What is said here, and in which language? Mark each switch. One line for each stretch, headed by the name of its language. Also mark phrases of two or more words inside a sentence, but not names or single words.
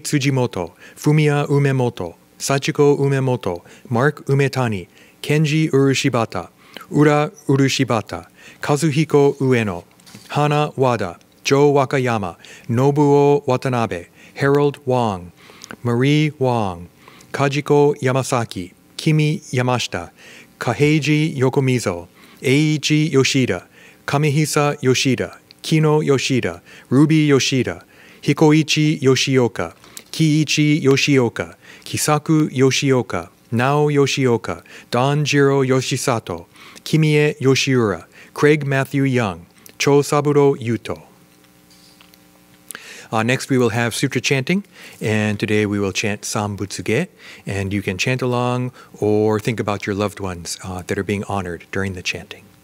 English: Tsujimoto, Fumiya Umemoto, Sachiko Umemoto, Mark Umetani, Kenji Urushibata, Ura Urushibata, Kazuhiko Ueno, Hana Wada, Joe Wakayama, Nobuo Watanabe, Harold Wong, Marie Wong, Kajiko Yamasaki, Kimi Yamashita, Kaheiji Yokomizo, Eiichi Yoshida, Kamehisa Yoshida, Kino Yoshida, Ruby Yoshida, Hikoichi Yoshioka, Kiichi Yoshioka, Kisaku Yoshioka, Nao Yoshioka, Danjiro Yoshisato, Kimie Yoshiura, Craig Matthew Young, Cho Saburo Yuto. Next we will have Sutra chanting, and today we will chant Sanbutsuge, and you can chant along or think about your loved ones that are being honored during the chanting.